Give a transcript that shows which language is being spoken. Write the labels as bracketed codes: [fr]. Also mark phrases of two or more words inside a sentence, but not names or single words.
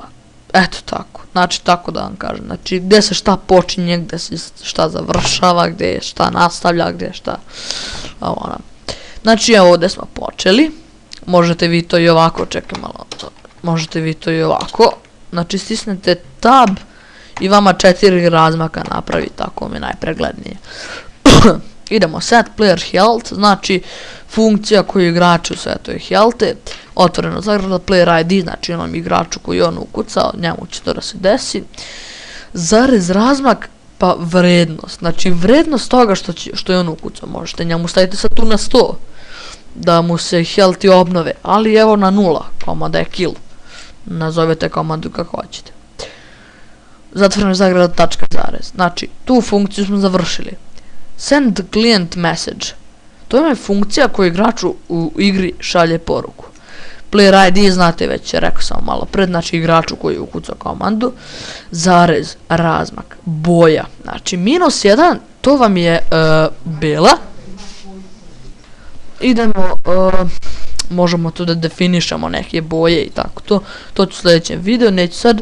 [sr] Eto tako, znači tako da vam kažem, znači gdje se šta počinje, gdje se šta završava, gdje je šta nastavlja, gdje je šta, znači evo ovdje smo počeli, možete vi to i ovako, čekaj malo, možete vi to i ovako, znači stisnete tab i vama 4 razmaka napravi, tako mi je najpreglednije. [en] Idemo set player health, [sr] znači funkcija koju igraču setuje healthe, otvoreno zagrada [en] player id, [sr] znači onom igraču koji on ukucao, njemu će to da se desi, zarez razmak, pa vrednost, znači vrednost toga što je on ukucao, možete njemu staviti sad tu na 100, da mu se healthi obnove, ali evo na 0, komanda je kill, nazovete komandu kako hoćete. Zatvoreno zagrada tačka zarez, znači tu funkciju smo završili. [en] Send client message, [sr] to je funkcija koju igraču u igri šalje poruku. [en] Player id [sr] znate već, rekao sam malo pred, znači igraču koji je ukucao komandu, zarez, razmak, boja, znači -1, to vam je bela. Idemo, možemo tu da definišemo neke boje i tako to ću u sljedećem videu, neću sad.